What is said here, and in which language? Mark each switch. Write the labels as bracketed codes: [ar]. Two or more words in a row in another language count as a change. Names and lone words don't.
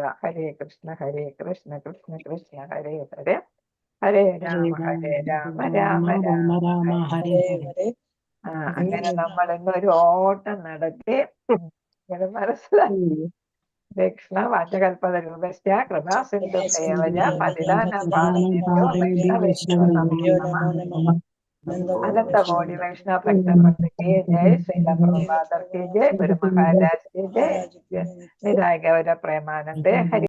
[sa] ഹരേ കൃഷ്ണ കൃഷ്ണ കൃഷ്ണ ഹരേ ഹരേ, ഹരേ രാമ രാമ രാമ ഹരേ ഹരേ. [ml] അങ്ങനെ നമ്മൾ ഇന്നൊരു ഓട്ടം നടത്തി മനസ്സിലാക്കി. [sa] കൃഷ്ണ വാചകൽപത രൂപസ്യ കൃപാ സിന്ധു സേവജ പതിതാനാം പാവനേഭ്യോ വൈഷ്ണവേഭ്യോ നമോ നമഃ. [hi] अनंत कोटि वैष्णव भक्त वृंद की जय, श्रील प्रभुपाद की जय, गुरु महाराज की जय, निराय गौर प्रेमानंदे हरि।